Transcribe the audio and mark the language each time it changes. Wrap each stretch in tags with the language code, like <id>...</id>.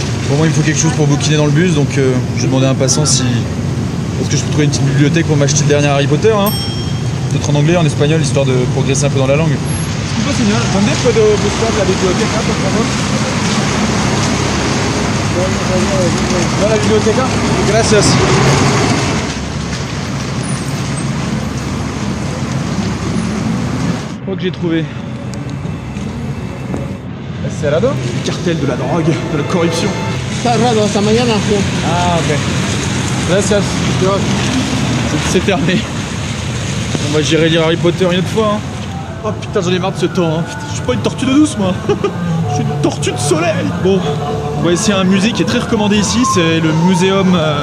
<fr>Bon, moi il me faut quelque chose pour bouquiner dans le bus, donc je vais demander à un passant si... Est-ce que je peux trouver une petite bibliothèque pour m'acheter le dernier Harry Potter, hein? Peut-être en anglais, en espagnol, histoire de progresser un peu dans la langue.</fr> <it>Scusa signor,</it> <es>¿dónde puedo buscar la biblioteca, por favor? ¿No la biblioteca? Gracias.</es> <fr>Je crois que j'ai trouvé. Cerrado? Cartel de la drogue, de la corruption.</fr> <es>Está cerrado hasta mañana.</es> <fr>Ah, ok.</fr> <es>Gracias.</es> <fr>C'est fermé. Bon, moi j'irai lire Harry Potter une autre fois. Hein. Oh putain, j'en ai marre de ce temps. Hein. Putain, je suis pas une tortue de douce, moi. Je suis une tortue de soleil. Bon, on va essayer un musée qui est très recommandé ici. C'est le muséum.</fr>